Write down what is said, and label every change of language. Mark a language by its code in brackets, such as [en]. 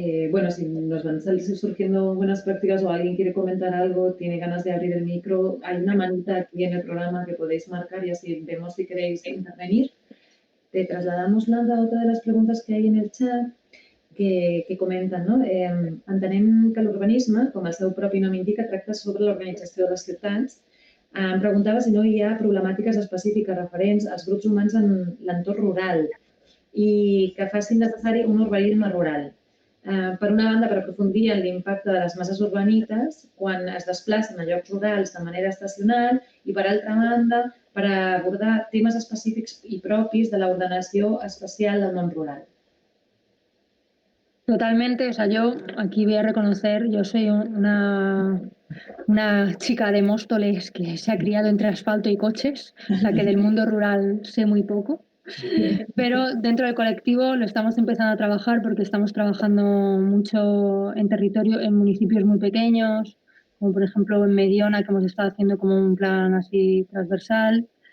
[es] Bueno, si nos van surgiendo buenas prácticas o alguien quiere comentar algo, tiene ganas de abrir el micro, hay una manita aquí en el programa que podéis marcar y así vemos si queréis intervenir. Te trasladamos, Landa, a otra de las [ca] preguntes que hi ha en el chat que comenten, no? Entenem que l'urbanisme, com el seu propi nom indica, tracta sobre l'organització de les ciutats. Em preguntava si no hi ha problemàtiques específiques referents als grups humans en l'entorn rural i que facin necessari un urbanisme rural. Per una banda, per aprofundir en l'impacte de les masses urbanites quan es desplacen a llocs rurals de manera estacional i, per altra banda, per abordar temes específics i propis de l'ordenació espacial del món rural. [es] Totalmente, o sea, yo aquí voy a reconocer, yo soy una chica de Móstoles que se ha criado entre asfalto y coches, o sea que del mundo rural sé muy poco, pero dentro del colectivo lo estamos empezando a trabajar porque estamos trabajando mucho en territorio, en municipios muy pequeños, como por ejemplo en Mediona, que hemos estado haciendo como un plan así transversal.